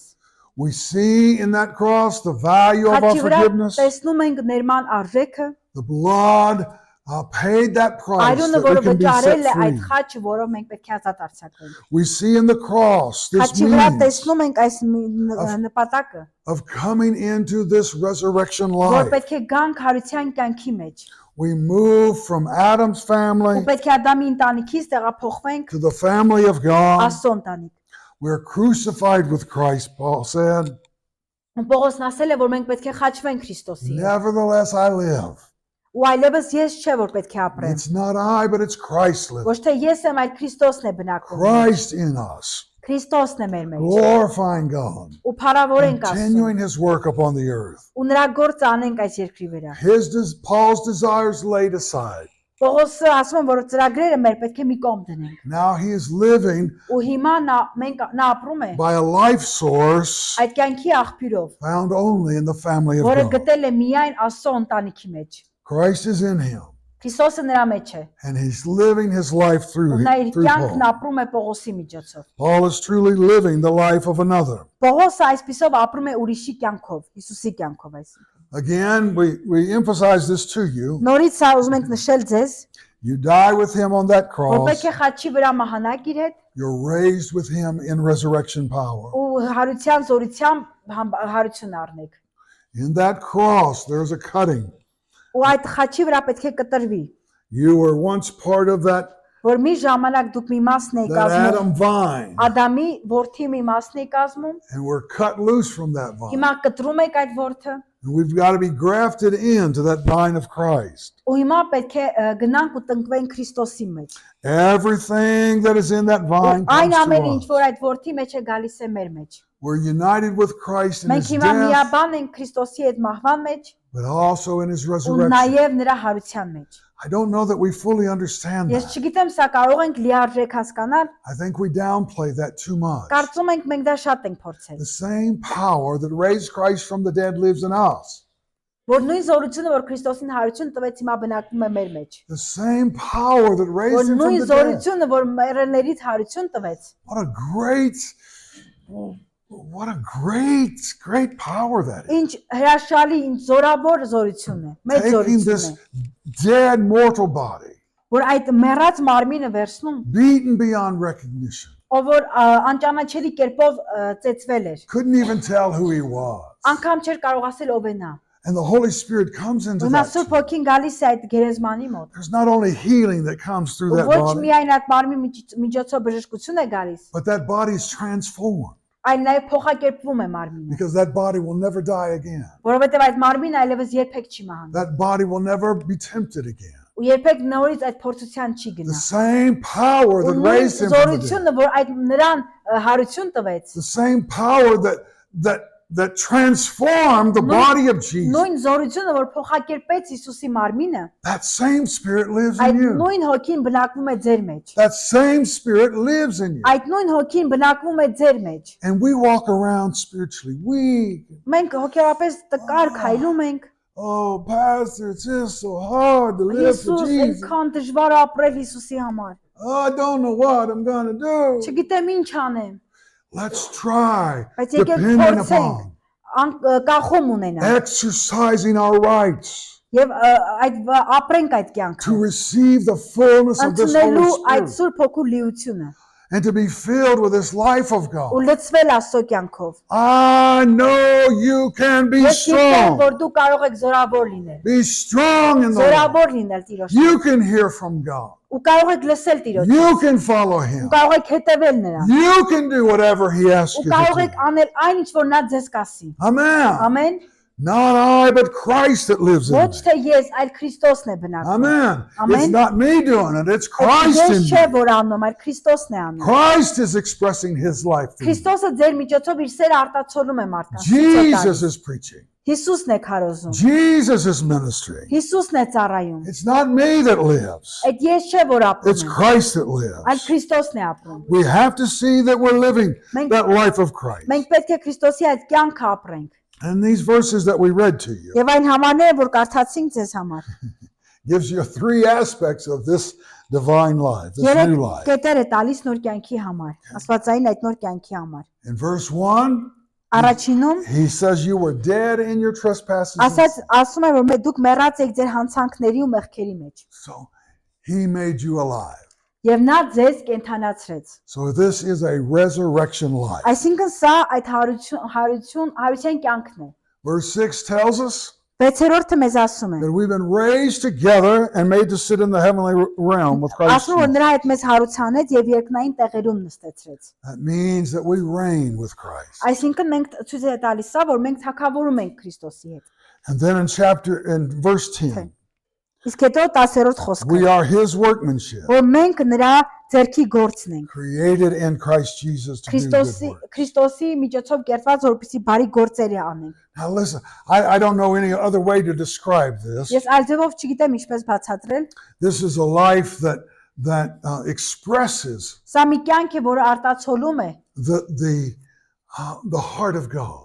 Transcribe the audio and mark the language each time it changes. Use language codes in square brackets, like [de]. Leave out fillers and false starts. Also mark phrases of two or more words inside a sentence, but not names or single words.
[en] We see in that cross the value of our [hy] Խաչի վրա [en] forgiveness. [hy] տեսնում ենք ներման արժեքը, [en] The blood paid that price [hy] այրունը, [en] that we [hy] որը [en] can be [hy] վճարել [en] set [hy] է այդ [en] free. [hy] խաչը, որով մենք պետք է ազատ արձակվենք։ [en] We see in the cross this [hy] Խաչի վրա [en] means [hy] տեսնում ենք այս նպատակը, [en] of coming into this resurrection [hy] որ [en] life. [hy] պետք է գանք հարության կյանքի մեջ։ [en] We move from Adam's [hy] Ու [en] family [hy] պետք է Ադամի ընտանիքից տեղափոխվենք [en] to the family of God. [hy] Աստծո ընտանիք։ [en] We're crucified with Christ, Paul said. [hy] Ու Պողոսն ասել է, որ մենք պետք է խաչվենք Քրիստոսի հետ։ [en] Nevertheless, I live. [hy] Ու այլևս ես չէ, որ պետք է ապրեմ։ [en] It's not I, but it's Christ living. [hy] Ոչ թե ես եմ, այլ Քրիստոսն է բնակվում։ [en] Christ in us. [hy] Քրիստոսն է մեր մեջ։ [en] glorifying God, [hy] Ու փառավոր ենք Աստծուն։ [en] continuing His work upon the earth. [hy] Ու նրա գործը անենք այս երկրի վրա։ [en] Paul's desires laid aside. [hy] Պողոսը ասում է, որ ծրագրերը մեր պետք է մի կողմ դնենք։ [en] Now he is living [hy] Ու հիմա նա ապրում է [en] by a life source [hy] այդ կյանքի աղբյուրով, [en] found only in the family of [hy] որը God. գտել է միայն Աստծո ընտանիքի մեջ։ [en] Christ is in him, [hy] Քրիստոսը նրա մեջ է։ [en] and he's living his life [hy] Ու [en] through [hy] նա իր կյանքն Paul. ապրում է Պողոսի միջոցով։ [en] Paul is truly living the life of another. [hy] Պողոսը այսպիսով ապրում է ուրիշի կյանքով, Հիսուսի կյանքով այսինքն։ [en] Again, we emphasize this to you. [hy] Նորից սա ուզում ենք նշել ձեզ, [en] You die with him on that [hy] որ [en] cross. [hy] պետք է խաչի վրա մահանաք իր հետ [en] You're raised with him in resurrection power. [hy] ու հարության զորությամբ հարություն առնեք։ [en] In that cross, there's a cutting. [hy] Ու այդ խաչի վրա պետք է կտրվի, [en] You were once part of that [hy] որ մի ժամանակ դուք մի մասն եք կազմում, [en] Adam vine, [hy] Ադամի որդի մի մասն եք կազմում, [en] and we're cut loose from that vine. [hy] հիմա կտրում եք այդ որդը, [en] And we've got to be grafted into that vine of Christ. [hy] ու հիմա պետք է գնանք ու տնկվենք Քրիստոսի մեջ։ [en] Everything that is in that vine [hy] Այն [en] comes [hy] ամենը, [en] to [hy] ինչ [en] us. [hy] որ այդ որդի մեջ է գալիս է մեր մեջ։ [en] We're united with Christ in [hy] Մենք [en] his [hy] հիմա [en] death, [hy] միաբան ենք Քրիստոսի հետ մահվան մեջ [en] but also in his [hy] ու [en] resurrection. [hy] նաև նրա հարության մեջ։ [en] I don't know that we fully understand [hy] Ես [en] that. [hy] չգիտեմ, սա կարող ենք լիարժեք հասկանալ, [en] I think we downplay that too much. [hy] կարծում ենք մենք դա շատ ենք փորձել։ [en] The same power that raised Christ from the dead lives in us. [hy] Որ նույն զորությունը, որ Քրիստոսին հարություն տվեց, հիմա բնակվում է մեր մեջ։ [en] The same power that [hy] Որ [en] raised him from [hy] նույն [en] the dead. [hy] զորությունը, որ մեռելներից հարություն տվեց, [en] What a great power that is. [hy] ինչ հրաշալի, ինչ զորավոր զորություն է, մեծ [en] Taking [hy] զորություն [en] this [hy] է, [en] dead mortal body, [hy] որ այդ մեռած մարմինը վերցնում, [en] beaten beyond recognition, [hy] ով որ անճանաչելի կերպով ծեծվել էր, [en] couldn't even tell who he was. [hy] անգամ չէր կարող ասել ով է նա։ [en] And the Holy Spirit comes into [hy] Հիմա [en] that. [hy] Սուրբ Հոգին գալիս է այդ գերեզմանի մոտ։ [en] There's not only healing that comes through that [hy] Ոչ [en] body, [hy] միայն այդ մարմնի միջոցով բժշկություն է գալիս, [en] but that body is transformed [hy] այլ նաև փոխակերպվում է մարմինը, [en] because that body will never die again. [hy] որովհետև այդ մարմինը այլևս երբեք չի մահանա։ [en] That body will never be tempted again. [hy] Ու երբեք նորից այդ փորձության չի [en] The [hy] գնա։ [en] same power [hy] Ու [en] that [hy] նույն [en] raised him from the dead, [hy] զորությունը, որ այդ նրան հարություն տվեց, [en] the same power that transformed the body of Jesus, [hy] նույն զորությունը, որ փոխակերպեց Հիսուսի մարմինը, [en] that same spirit lives [hy] այդ [en] in you. [hy] նույն հոգին բնակվում է ձեր մեջ։ [en] That same spirit lives in you. [hy] Այդ նույն հոգին բնակվում է ձեր մեջ։ [en] And we walk around spiritually weak. [hy] Մենք հոգեորապես տկար քայլում ենք։ [en] Oh, Pastor, it's just so hard to live for [hy] Հիսուս, Jesus. այնքան դժվար է ապրել Հիսուսի համար։ [en] Oh, I don't know what I'm going to do. [hy] Չգիտեմ ինչ անեմ։ [en] Let's try [hy] Բայց եկեք [en] depending [hy] փորձենք [en] upon [hy] կախում ունենալ [en] exercising our rights [hy] եւ այդ ապրենք այդ [en] to [hy] կյանքը։ [en] receive the fullness of this [hy] Ընդունելու [en] Holy [hy] այդ [en] Spirit [hy] Սուրբ Հոգու լիությունը [en] and to be filled with this life of [hy] ու God. լցվել Աստծո կյանքով։ [en] I know you can be [hy] Ես գիտեմ, [en] strong. [hy] որ դու կարող ես զորավոր լինել։ [en] Be strong in the Lord. [hy] Զորավոր լինել Տիրոջ։ [en] You can hear from God. [hy] Ու կարող եք լսել Տիրոջ։ [en] You can follow [hy] Ու [en] Him. [hy] կարող եք հետևել նրան։ [en] You can do whatever He asks [hy] Ու [en] you [hy] կարող [en] to [hy] եք [en] do. [hy] անել այն ինչ որ նա ձեզ կասի։ [en] Amen. [hy] Ամեն։ [en] Not I, but Christ that lives in [hy] Ոչ [en] me. [hy] թե ես, այլ Քրիստոսն է բնակվում։ [en] Amen. Amen. It's not me doing it, it's [hy] Այդ Christ Ես [en] in [hy] չէ [en] me. [hy] որ անում, այլ Քրիստոսն է անում։ [en] Christ is expressing His life through me. [hy] Քրիստոսը ձեր միջոցով իր սերը արտացոլում է մարդկանց։ [en] Jesus is preaching. [hy] Հիսուսն է քարոզում։ [en] Jesus is ministering. [hy] Հիսուսն է ծառայում։ [en] It's not me that lives, [hy] Այդ ես չէ որ [en] it's [hy] ապրում եմ, [en] Christ that [hy] այլ [en] lives. [hy] Քրիստոսն է ապրում։ [en] We have to see that we're living that life of Christ. [hy] Մենք պետք է Քրիստոսի այդ կյանքը ապրենք։ [en] And these verses that we read to you [hy] Եվ այն համարները, որ կարդացինք ձեզ համար։ [en] gives you three aspects of this divine life, this [hy] Երեք [en] new life. [hy] կետեր է տալիս նոր կյանքի համար, աստվածային այդ նոր կյանքի համար։ [en] In verse 1, [hy] Առաջինում [en] he says you were dead in your trespasses. and [hy] ասում է, որ դուք մեռած եք ձեր հանցանքների ու մեղքերի մեջ։ [en] So he made you alive. [hy] Եվ նա ձեզ կենթանացրեց։ [en] So this is a resurrection life. [hy] Այսինքն սա այդ հարության կյանքն է։ [en] Verse 6 tells us [hy] 6-րդը մեզ ասում է։ [en] that we've been raised together and made to sit in the heavenly realm with Christ. [hy] Ասում որ Jesus. նրա հետ մեզ հարուցանեց եւ երկնային տեղերում նստեցրեց։ [en] That means that we reign with Christ. [hy] Այսինքն մենք ցույց է տալիս սա, որ մենք թագավորում ենք Քրիստոսի հետ։ [en] And then in verse 10, [hy] Իսկ հետո 10-րդ խոսքը, [en] we are his workmanship, [hy] որ մենք նրա ձերքի գործն ենք։ [en] created in Christ Jesus to do good work. [hy] Քրիստոսի միջոցով կերտված, որպեսզի բարի գործեր անենք։ [en] Now listen, I don't know any other way to describe this. [hy] Ես այլ ձևով չգիտեմ ինչպես բացատրել։ [en] This is a life that expresses [hy] Սա մի կյանք է, որը արտացոլում է [en] the heart of God.